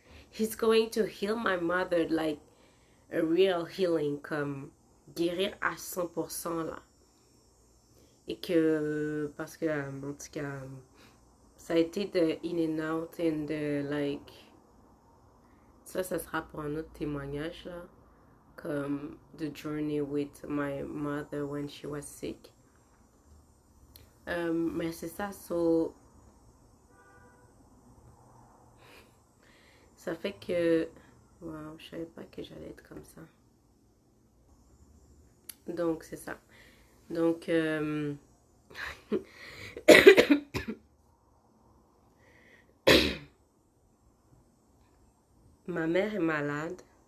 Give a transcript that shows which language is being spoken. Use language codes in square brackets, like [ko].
[en] He's going to heal my mother like a real healing, [fr] comme guérir à 100% là. Et que, parce que, en tout cas, ça a été de [en] in and out [fr] and de, like, ça sera pour un autre témoignage, là. comme [en] the journey with my mother when she was sick. [fr] Mais c'est ça, ça fait que, wow, je savais pas que j'allais être comme ça. Donc c'est ça. Donc ma mère est malade.